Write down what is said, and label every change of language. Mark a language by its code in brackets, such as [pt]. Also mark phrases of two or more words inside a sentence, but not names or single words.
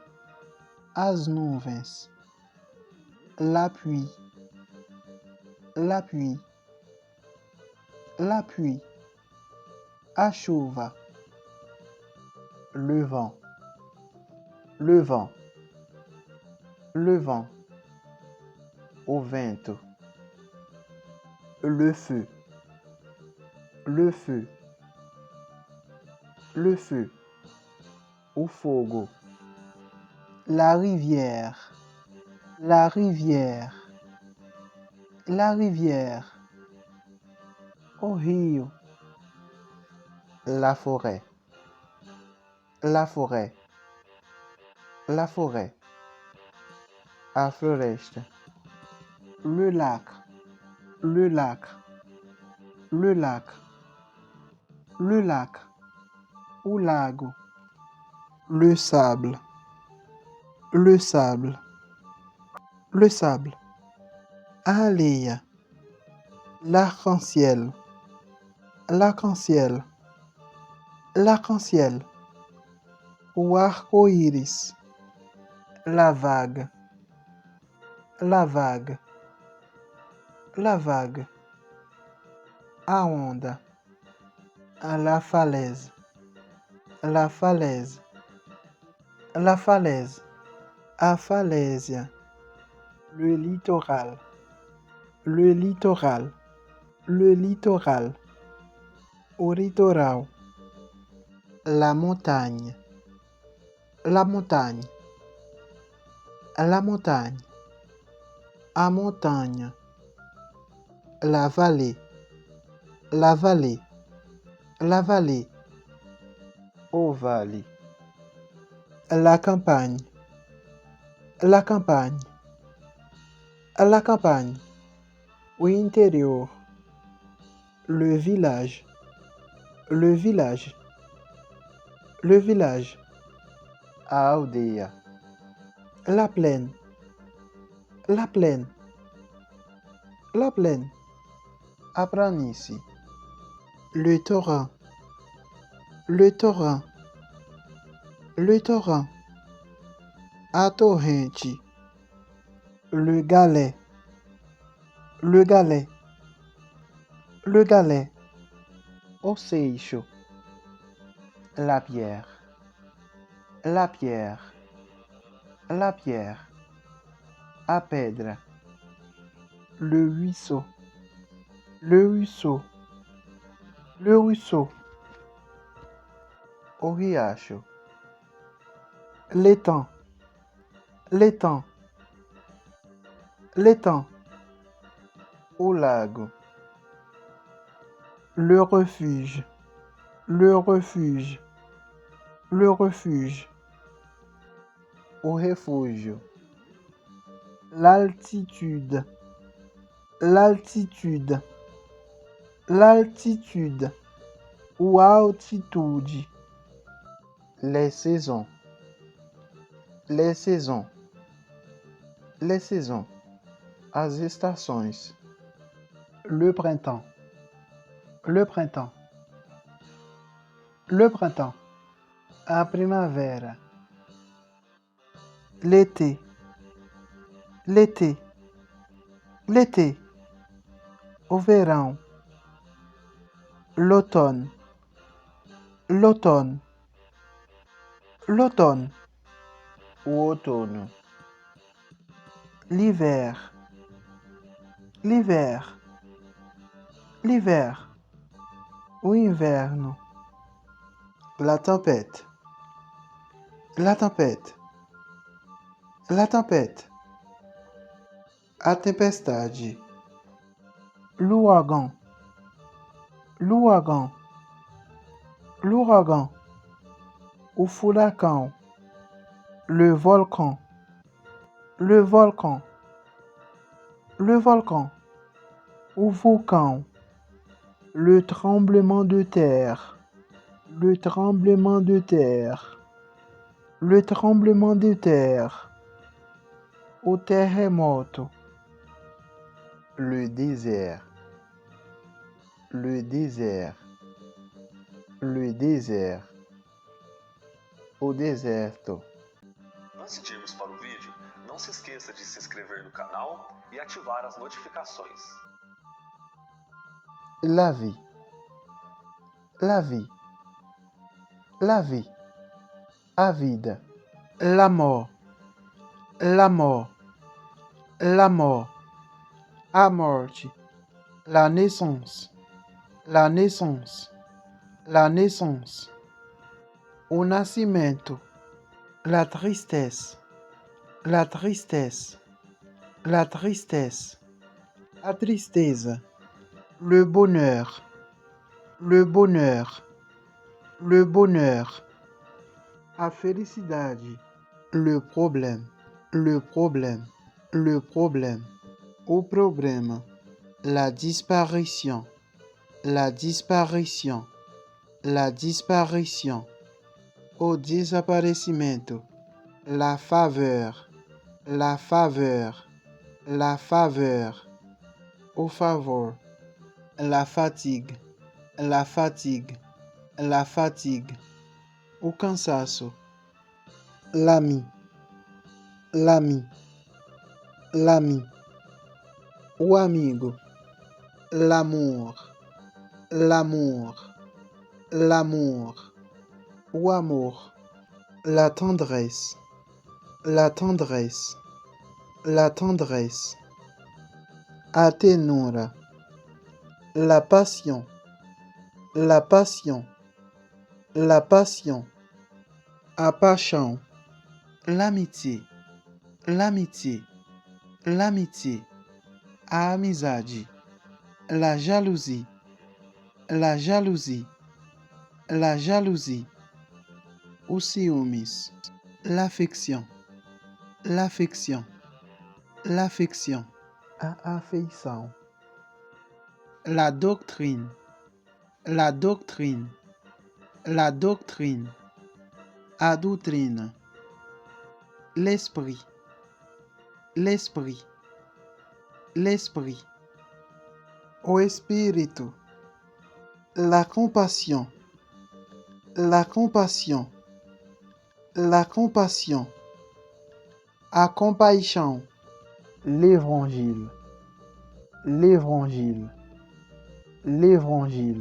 [pt] as nuvens, [fr] la pluie, la pluie, la pluie, [pt] a chuva, [fr] le vent, le vent, le vent, [pt] o vento, [fr] le feu, le feu, le feu, [pt] o fogo, [fr] la rivière, la rivière, la rivière, [pt] o rio, [fr] la forêt, la forêt, la forêt, [pt] a floresta, [fr] le lac, le lac, le lac, le lac, [pt] o lago, [fr] le sable, le sable, le sable, [pt] a areia, [fr] l'arc-en-ciel, l'arc-en-ciel, l'arc-en-ciel, [pt] o arco-íris, [fr] la vague, la vague, la vague, [pt] a onda, [fr] a la falaise, la falaise, la falaise, [pt] a falésia, [fr] le littoral, le littoral, le littoral, [pt] o litoral, [fr] la montagne, la montagne, la montagne, [pt] a montagne, [fr] la vallée, la vallée, la vallée, [pt] Ovale, [fr] la campagne, la campagne, la campagne, [pt] o interior, [fr] le village, le village, le village, [pt] a aldeia, [fr] la plaine, la plaine, la plaine, [pt] a planície, [fr] le torrent, le torrent, le torrent, [pt] a torrente, [fr] le galet, le galet, le galet, [pt] o seixo, [fr] la pierre, la pierre, la pierre, [pt] a pedra, [fr] le ruisseau, le ruisseau, le ruisseau, [pt] o riacho, [fr] l'étang, l'étang, l'étang, [pt] o lago, [fr] le refuge, le refuge, le refuge, [pt] o refúgio, [fr] l'altitude, l'altitude, l'altitude, [pt] ou altitude, [fr] les saisons, les saisons, les saisons, [pt] as estações, [fr] le printemps, le printemps, le printemps, [pt] a primavera, [fr] l'été, l'été, l'été, [pt] o verão, [fr] l'automne, l'automne, l'automne, [pt] o outono, [fr] l'hiver, l'hiver, l'hiver, [pt] o inverno, [fr] la tempête, la tempête, la tempête, [pt] a tempestade, [fr] l'ouragan, l'ouragan, l'ouragan, [pt] o furacão, [fr] le volcan, le volcan, le volcan, [pt] o vulcão, [fr] le tremblement de terre, le tremblement de terre, le tremblement de terre, [pt] o terremoto, [fr] le désert, le désert, le désert, [pt] o deserto. Antes de irmos para o vídeo, não se esqueça de se inscrever no canal e ativar as notificações. [fr] La vie, la vie, la vie, [pt] a vida, [fr] la mort, la mort, la mort, [pt] a morte, [fr] la naissance, la naissance, la naissance, [pt] o nascimento, [fr] la tristesse, la tristesse, la tristesse, [pt] a tristeza, [fr] le bonheur, le bonheur, le bonheur, [pt] a felicidade, [fr] le problème, le problème, le problème, [pt] o problema, [fr] la disparition, la disparition, la disparition, [pt] o desaparecimento, [fr] la faveur, la faveur, la faveur, [pt] au favor, [fr] la fatigue, la fatigue, la fatigue, [pt] o cansaço, [fr] l'ami, l'ami, l'ami, [pt] o amigo, [fr] l'amour, l'amour, l'amour, [pt] o amor, [fr] la tendresse, la tendresse, la tendresse, [pt] a ternura, [fr] la passion, la passion, la passion, [pt] a paixão, [fr] l'amitié, l'amitié, l'amitié, [pt] a amizade, [fr] la jalousie, la jalousie, la jalousie, [pt] o ciúmes, [fr] l'affection, l'affection, l'affection, [pt] a afeição, [fr] la doctrine, la doctrine, la doctrine, [pt] a doutrine, [fr] l'esprit, l'esprit, l'esprit, [pt] o espírito, [fr] la compassion, la compassion, la compassion, [pt] a compaixão, [fr] l'évangile, l'évangile, l'évangile,